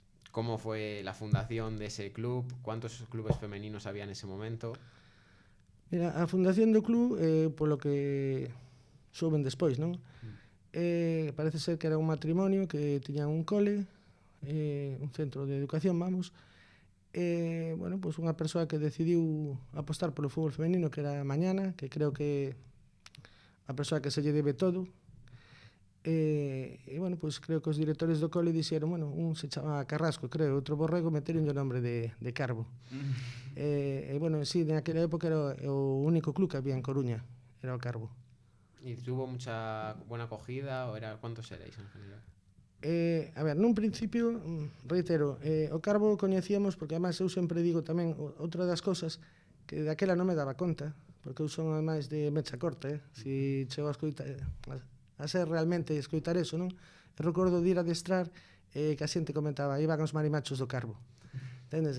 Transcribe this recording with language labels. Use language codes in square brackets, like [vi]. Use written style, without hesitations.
[es] ¿Cómo fue la fundación de ese club? ¿Cuántos clubes femeninos había en ese momento? [gl] Mira, a fundación do club, polo que souben despois, non? Parece ser que era un matrimonio que tiñan un cole, un centro de educación, vamos. Bueno, pues unha persoa que decidiu apostar polo fútbol femenino, que era Mañana, que creo que a persoa que se lle debe todo. E bueno, pues creo que os directores do cole dixeron, bueno, un se chama Carrasco, creo, outro Borrego, meteron o nombre de Carbo. E bueno, sí, naquela época era o único club que había en Coruña, era o Carbo. [es] ¿Y tuvo mucha buena acogida o cuántos erais en general? [gl] A ver, nun principio, reitero, o Carbo coñecíamos, porque además eu sempre digo tamén, outra das cosas que daquela non me daba conta, porque eu son máis de mecha corta, si chego a escoitar... a ser realmente escoitar eso, non? Eu recordo de ir a adestrar que a xente comentaba, iban os marimachos do Carbo. Entendes?